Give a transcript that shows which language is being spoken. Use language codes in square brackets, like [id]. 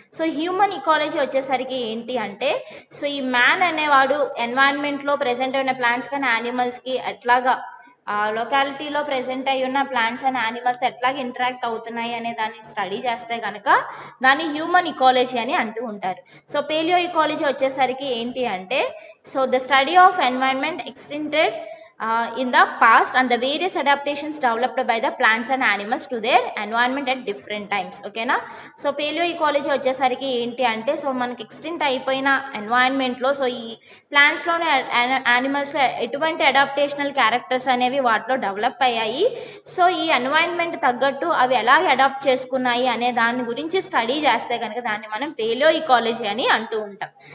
[te] So human ecology వచ్చేసరికి ఏంటి అంటే సో ఈ మ్యాన్ అనేవాడు ఎన్వైరన్మెంట్లో ప్రెసెంట్ అయిన ప్లాంట్స్ కానీ యానిమల్స్కి ఎట్లాగా లొకాలిటీలో ప్రెసెంట్ అయి ఉన్న ప్లాంట్స్ అండ్ యానిమల్స్ ఎట్లాగ ఇంటరాక్ట్ అవుతున్నాయి అనే దాన్ని స్టడీ చేస్తే కనుక దాన్ని హ్యూమన్ ఇకాలజీ అని అంటూ ఉంటారు. సో పేలియో ఇకాలజీ వచ్చేసరికి ఏంటి అంటే [en] So the study of environment extended in the past and the various adaptations developed by the plants and animals to their environment at different times. [te] ఓకేనా. సో పేలియో ఇకాలజీ వచ్చేసరికి ఏంటి అంటే so మనకి extent అయిపోయిన ఎన్వైరన్మెంట్లో so ఈ ప్లాంట్స్లోనే యానిమల్స్లో ఎటువంటి అడాప్టేషనల్ characters అనేవి వాటిలో డెవలప్ అయ్యాయి, సో ఈ ఎన్వైరన్మెంట్ తగ్గట్టు అవి ఎలా అడాప్ట్ చేసుకున్నాయి అనే దాని గురించి స్టడీ చేస్తే కనుక దాన్ని మనం పేలియో ఇకాలజీ అని అంటూ ఉంటాం.